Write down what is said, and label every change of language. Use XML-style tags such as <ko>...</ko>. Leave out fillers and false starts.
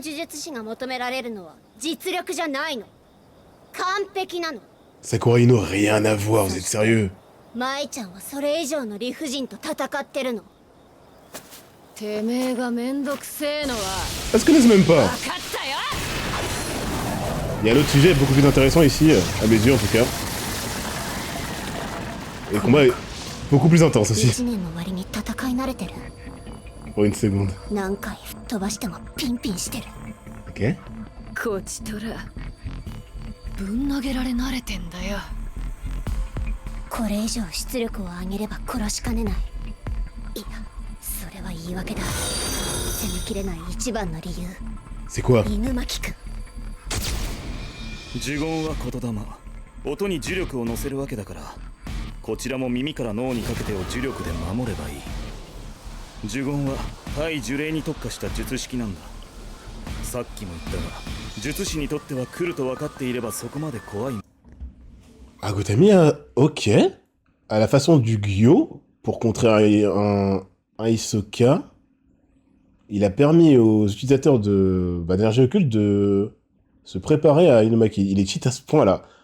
<ja>呪術師が求められるのは実力じゃないの。完璧なの。</ja> <fr>Sakura Ino, rien à voir, vous êtes sérieux?</fr> <ja>舞ちゃんはそれ以上の理不尽と戦ってるの。てめえがめんどくせえのは</ja> <fr>Elles se connaissent même</fr> <ja>分</ja> <fr>pas.</fr> <ja>かったよ。</ja> <fr>Il y a un autre sujet beaucoup plus intéressant ici, à mes yeux en tout cas. Et le combat est beaucoup plus intense aussi.</fr> <ja>1年の割に戦い慣れてる。</ja> <fr>Pour une seconde.</fr> <ja>何回吹っ飛ばしてもピンピンしてる。</ja> <fr>Ok.</fr> <ja>こちとらぶん投げられ慣れてんだよ。これ以上出力を上げれば殺しかねない。いや、それは言い訳だ。攻めきれない一番の理由。</ja> <fr>C'est quoi?</fr> <ja>犬巻くん。呪言は言霊、音に呪力を乗せるわけだから、こちらも耳から脳にかけてを呪力で守ればいい。呪言は対呪霊に特化した術式なんだ。さっきも言ったが、術師にとっては来ると分かっていればそこまで怖い。</ja> <fr>Agutami a... Ok. À la façon du Gyo, pour contrer un Hisoka, il a permis aux utilisateurs d'énergie occulte de se préparer à Inumaki. Il est cheat à ce point-là.</fr>